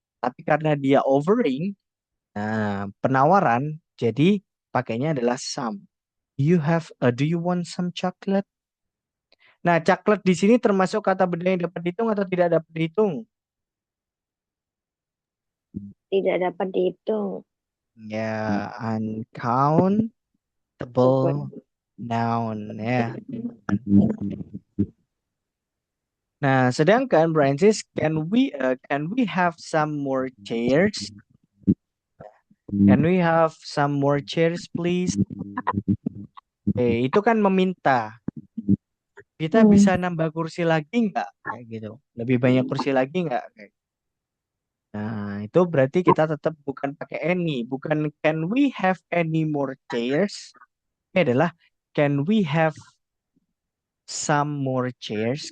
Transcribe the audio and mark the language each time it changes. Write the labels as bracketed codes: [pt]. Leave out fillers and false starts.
[id] Tapi karena dia offering, nah, penawaran, jadi pakainya adalah some. [en] Do you want some chocolate? [id] Nah, chocolate di sini termasuk kata benda yang dapat dihitung atau tidak dapat dihitung? Tidak dapat dihitung. Ya, uncountable noun ya. Nah, sedangkan [en] Francis, can we have some more chairs? Can we have some more chairs, please? [id] Itu kan meminta. Kita bisa nambah kursi lagi nggak? Kayak gitu. Lebih banyak kursi lagi nggak? Nah, itu berarti kita tetap bukan pakai any, bukan [en] can we have any more chairs? [id] Ini adalah [en] can we have some more chairs?